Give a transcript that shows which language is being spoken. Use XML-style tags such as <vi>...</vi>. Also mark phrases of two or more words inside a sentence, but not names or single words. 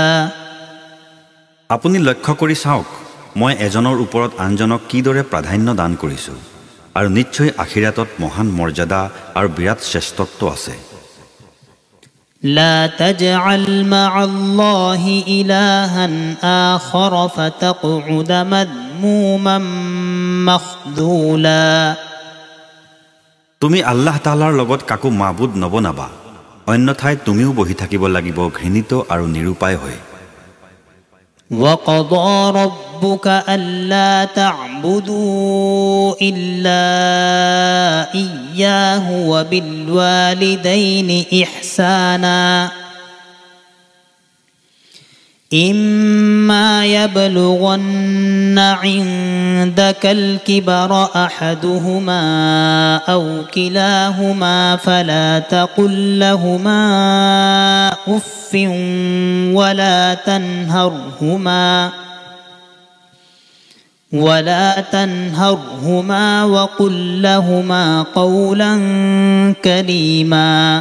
<as>আপুনি লক্ষ্য কৰি চাওক মই এজনৰ ওপৰত আনজনক কিদৰে প্ৰাধান্য দান কৰিছো আৰু নিশ্চয় আখিৰাতত মহান মৰ্যাদা আৰু বিৰাট শ্ৰেষ্ঠত্ব আছে</as> <ar>لا تجعل مع الله إلها آخر فتقعد مذموما مخذولا</ar> <as>তুমি আল্লাহ তাআলাৰ লগত কাকো মাবুদ নবনাবা অন্যথায় তুমিও বহি থাকিব লাগিব ঘৃণিত আৰু নিৰুপায় হৈ</as> <ar>وقضى ربك ألا تعبدوا إلا إياه وبالوالدين إحسانا إما يبلغن عندك الكبر أحدهما أو كلاهما فلا تقل لهما أف ولا تنهرهما وقل لهما قولا كريما</ar>